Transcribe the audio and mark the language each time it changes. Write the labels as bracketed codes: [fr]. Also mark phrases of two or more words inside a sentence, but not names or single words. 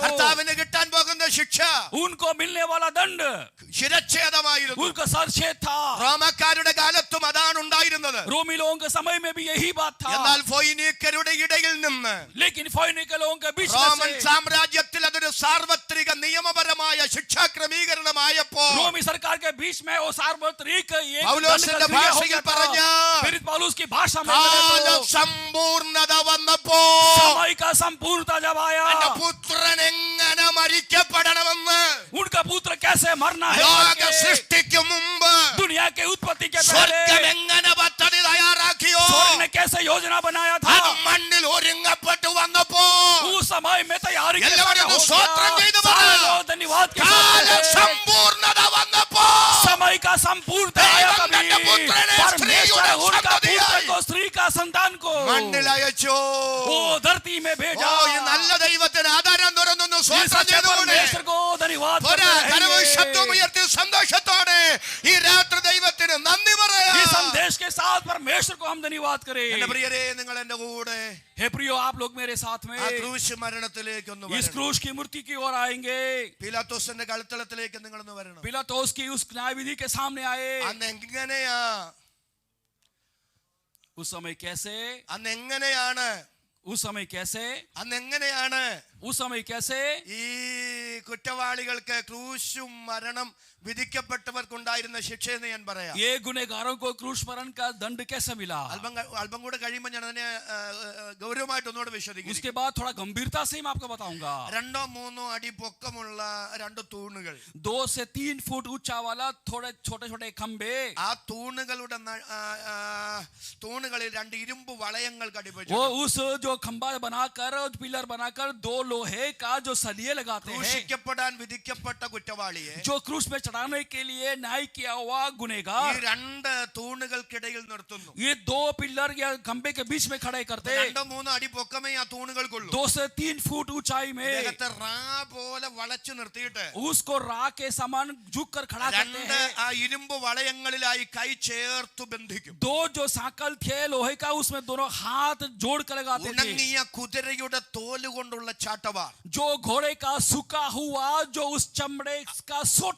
[ml] കർത്താവിന് കിട്ടാൻ പോകുന്ന ശിക്ഷ [hi] उनको मिलने वाला दंड [ml] ശിരച്ഛേദമായിരുന്നു. [hi] उनका सर छेद था। [ml] റോമക്കാരുടെ കാലത്തും അതാണ് ഉണ്ടായിരുന്നത്. [hi] रोमी लोगों के समय में भी यही बात था। [ml] എന്നാൽ ഫോയിനീക്കരുടെ ഇടയിൽ നിന്ന് [hi] लेकिन फोइनिके लोगों के बीच [ml] റോമൻ [hi] में से [ml] സാമ്രാജ്യത്തിൽ അതൊരു സാർവത്രിക നിയമപരമായ ശിക്ഷാ ക്രമീകരണമായപ്പോൾ [hi] रोमी सरकार के बीच में वो सार्वत्रिक एक [ml] പൗലോസിന്റെ [hi] दंड का क्रिया हो [ml] ഭാഷയിൽ [hi] गया था। [ml] പറഞ്ഞാൽ [hi] फिर पौलुस की भाषा में [ml] കാല [hi] बोले तो [ml] സമ്പൂർണത വന്നപ്പോ [hi] समय का संपूर्णता जब आया, [ml] എന്റെ പുത്രൻ എങ്ങനെ മരിക്കപ്പെടണമെന്ന് [hi] उनका पुत्र कैसे मरना है [ml] ലോക [hi] करके [ml] സൃഷ്ടിക്ക് മുമ്പ് [hi] दुनिया के उत्पत्ति के [ml] സ്വർഗം [hi] पहले [ml] എങ്ങനെ പദ്ധതി തയ്യാറാക്കിയോ [hi] स्वर्ग ने कैसे योजना बनाया था, [ml] അത് മണ്ണിൽ ഒരുങ്ങപ്പെട്ടു വന്നപ്പോ [hi] उस समय में तैयारी के [ml] എല്ലാവരും [hi] समय हो [ml] സ്തോത്രം [hi] गया। [ml] ചെയ്തു [hi] सारे [ml] പറ. [hi] लोग धन्यवाद के [ml] കാല [hi] साथ बोले। [ml] സമ്പൂർണത വന്നപ്പോ [hi] समय का संपूर्णता आया [ml] ദൈവം [hi] कभी [ml] തന്റെ പുത്രനെ [hi] परमेश्वर ने [ml] സ്ത്രീയുടെ [hi] उनका पुत्र [ml] സന്തതിയായി [hi] को स्त्री का संतान को [ml] മണ്ണിൽ അയച്ചോ. [hi] वो धरती में [ml] ഓ [hi] भेजा। [ml] ഈ നല്ല ദൈവത്തിന് ആധാരം തുറന്നു [hi] इस [ml] സ്തോത്രം [hi] सच्चे [ml] ചെയ്തുകൂടെ. [hi] परमेश्वर को धन्यवाद [ml] ഒരു [hi] करते [ml] കരവും [hi] रहेंगे। [ml] ശബ്ദവും ഉയർത്തി സന്തോഷത്തോടെ ഈ രാത്രി ദൈവത്തിന് നന്ദി പറയാം. [hi] इस संदेश के साथ परमेश्वर को हम धन्यवाद [ml] എന്റെ [hi] करें। [ml] പ്രിയരെ നിങ്ങൾ എന്റെ കൂടെ [hi] हे प्रियो, आप लोग मेरे साथ में [ml] ആ ക്രൂശ് മരണത്തിലേക്ക് ഒന്ന് [hi] इस [ml] വരണം. [hi] क्रूस की मूर्ति की ओर आएंगे। [ml] പീലാത്തോസിന്റെ കളിത്തളത്തിലേക്ക് നിങ്ങളൊന്ന് വരണം. [hi] पिलातोस की उस न्याय विधि के सामने आए। [ml] അന്ന് എങ്ങനെയാ [hi] उस समय कैसे [ml] അന്ന് എങ്ങനെയാണ് [hi] उस समय कैसे [ml] അന്ന് എങ്ങനെയാണ് [hi] उस समय कैसे [ml] ഈ കുറ്റവാളികൾക്ക് ക്രൂശും മരണം വിധിക്കപ്പെട്ടവർക്കുണ്ടായിരുന്ന ശിക്ഷയെന്ന് ഞാൻ പറയാം. [hi] ये गुनहगारों को क्रूस मरण का दंड कैसे मिला, [ml] അല്പം കൂടെ കഴിയുമ്പോൾ ഞാൻ അതിനെ ഗൗരവമായിട്ട് ഒന്നുകൂടെ വിശദീകരിക്കും. [hi] उसके बाद थोड़ा गंभीरता से मैं आपको बताऊंगा। [ml] 2-3 അടി പൊക്കമുള്ള 2 തൂണുകൾ, [hi] 2 से 3 फुट ऊंचा वाला थोड़े छोटे छोटे खंबे, [ml] ആ തൂണുകളുടെ തൂണുകളിൽ 2 ഇരുമ്പ് വളയങ്ങൾ ഘടിപ്പിച്ചു. [hi] वो उस जो खंबा बनाकर पिलर बनाकर 2 लोहे का जो सलिए लगाते हैं, [ml] ക്രൂശിക്കപ്പെടാൻ വിധിക്കപ്പെട്ട കുറ്റവാളിയെ [hi] जो क्रूस में चढ़ाने के लिए न्याय किया हुआ [ml] ഈ [hi] गुनहगार, [ml] രണ്ട് തൂണുകൾക്കിടയിൽ നിർത്തുന്നു. [hi] ये दो पिलर या खंबे के बीच में खड़े करते, [ml] 2-3 अടി പൊക്കമേ ആ തൂണുകൾക്കുള്ളൂ. [hi] 2 से 3 फुट ऊंचाई में [ml] ഇദ്ദേഹത്തെ റാ പോലെ വളച്ചു നിർത്തിയിട്ട് [hi] उसको रा के समान झुक कर खड़ा करते [ml] രണ്ട് [hi] हैं. [ml] ആ ഇരുമ്പ് വളയങ്ങളിലായി കൈ ചേർത്തു ബന്ധിക്കും. [hi] दो जो साकल थे लोहे का, उसमें दोनों हाथ जोड़ कर लगाते थे. [ml] ഉണങ്ങിയ കുതിരയുടെ തോല് കൊണ്ടുള്ള ചാട്ടവാർ. [hi] जो घोड़े का सूखा हुआ, जो उस चमड़े का सोटा